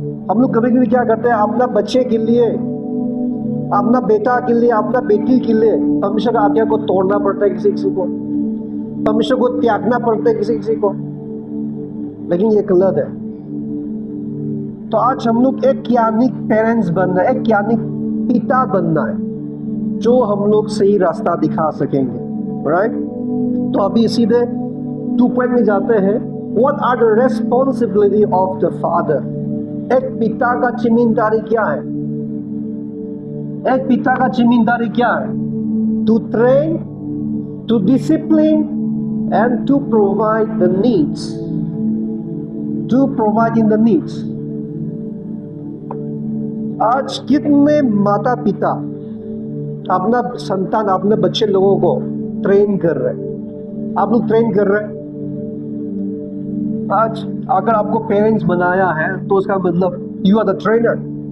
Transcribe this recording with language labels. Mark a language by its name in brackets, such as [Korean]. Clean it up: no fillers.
[Hindi] हम लोग कभी कभी क्या करते हैं, अपना बच्चे के लिए, अपना बेटा के लिए, अपना बेटी के लिए परमेश्वर का आज्ञा को तोड़ना पड़ता है किसी किसी को, परमेश्वर को त्यागना पड़ता है किसी किसी को, लेकिन ये गलत है। तो आज हम लोग एक ज्ञानिक पेरेंट्स बनना है, एक ज्ञानिक पिता बनना है, जो हम लोग सही रास्ता दिखा सकेंगे, राइट। तो अभी सीधे 2 पॉइंट में जाते हैं। [English] What are the responsibility of the father? [Hindi] एक पिता का जिम्मेदारी क्या है? एक पिता का जिम्मेदारी क्या है? [English] To train, to discipline, and to provide the needs. To provide in the needs. [Hindi] आज कितने माता पिता अपना संतान, अपने बच्चे लोगों को ट्रेन कर रहे हैं? आप लोग ट्रेन कर रहे हैं। आज अगर आपको पेरेंट्स बनाया है तो उसका मतलब [English] You are the trainer.